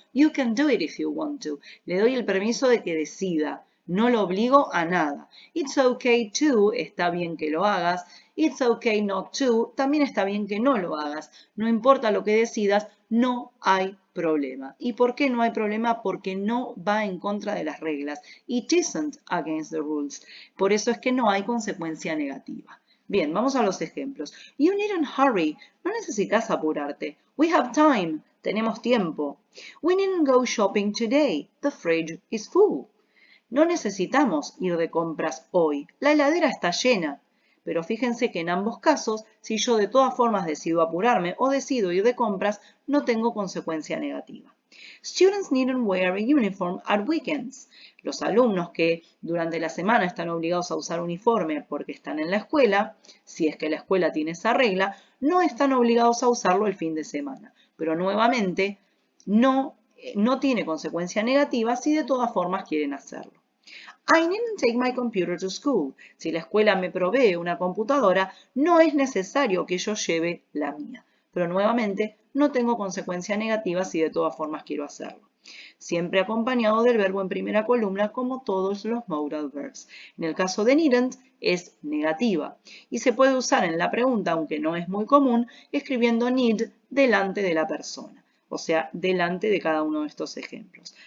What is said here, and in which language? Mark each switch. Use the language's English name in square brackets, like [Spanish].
[English] You can do it if you want to. [Spanish] Le doy el permiso de que decida. No lo obligo a nada. [English] It's okay to, [Spanish] está bien que lo hagas. [English] It's okay not to, [Spanish] también está bien que no lo hagas. No importa lo que decidas, no hay problema. ¿Y por qué no hay problema? Porque no va en contra de las reglas. [English] It isn't against the rules. [Spanish] Por eso es que no hay consecuencia negativa. Bien, vamos a los ejemplos. [English] You needn't hurry. [Spanish] No necesitas apurarte. [English] We have time. [Spanish] Tenemos tiempo. [English] We needn't go shopping today. The fridge is full. [Spanish] No necesitamos ir de compras hoy. La heladera está llena. Pero fíjense que en ambos casos, si yo de todas formas decido apurarme o decido ir de compras, no tengo consecuencia negativa. [English] Students needn't wear a uniform at weekends. [Spanish] Los alumnos que durante la semana están obligados a usar uniforme porque están en la escuela, si es que la escuela tiene esa regla, no están obligados a usarlo el fin de semana. Pero nuevamente, no tiene consecuencia negativa si de todas formas quieren hacerlo. [English] I needn't take my computer to school. [Spanish] Si la escuela me provee una computadora, no es necesario que yo lleve la mía. Pero nuevamente, no tengo consecuencia negativa si de todas formas quiero hacerlo. Siempre acompañado del verbo en primera columna como todos los modal verbs. En el caso de needn't es negativa y se puede usar en la pregunta, aunque no es muy común, escribiendo need delante de la persona, o sea, delante de cada uno de estos ejemplos.